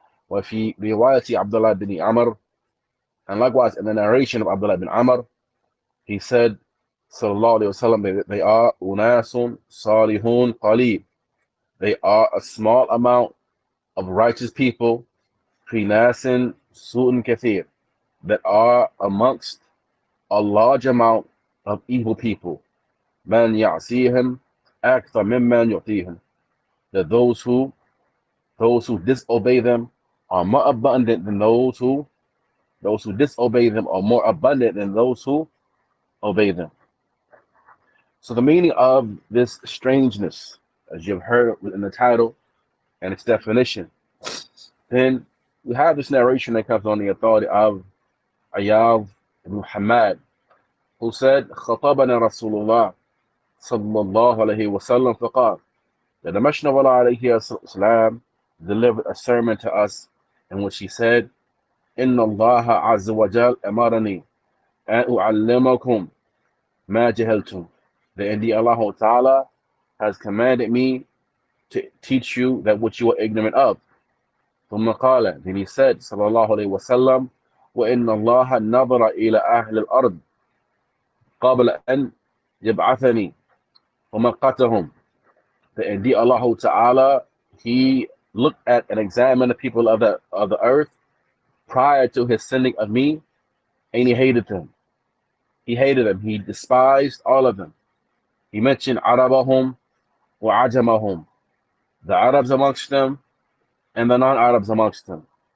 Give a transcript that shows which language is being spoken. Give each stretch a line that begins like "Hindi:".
Arabic: وفي رواية عبد الله بن عمر,
English: and likewise in the narration of Abdullah bin Amr, he said, sallallahu alayhi wasallam, they are
Arabic: unasun salihun qalib,
English: they are a small amount of righteous people,
Arabic: fi nasin su'un kathir,
English: that are amongst a large amount of evil people.
Arabic: من يعصيهم أكثر ممن يعطيهم.
English: That those who disobey them are more abundant than those who disobey them are more abundant than those who obey them. So the meaning of this strangeness, as you've heard in the title and its definition, then we have this narration that comes on the authority of Ayyad ibn Hamad, who said,
Arabic: خطبنا رسول الله صلى الله عليه وسلم فقال,
English: that the Messenger of Allah alayhi salam delivered a sermon to us in which he said,
Arabic: إن الله عز وجل أمرني أن أعلمكم ما جهلتم.
English: That indeed Allah Ta'ala has commanded me to teach you that which you are ignorant of.
Arabic: ثم قال,
English: then he said,
Arabic: صلى الله عليه وسلم, وإن الله نظر إلى أهل الأرض قبل أن يبعثني ومقتهم.
English: That indeed Allah Ta'ala, he looked at and examined the people of the earth prior to his sending of me, and he hated them. He hated them. He despised all of them. He mentioned
Arabic: Arabahum wa Ajamahum,
English: the Arabs amongst them and the non-Arabs amongst them.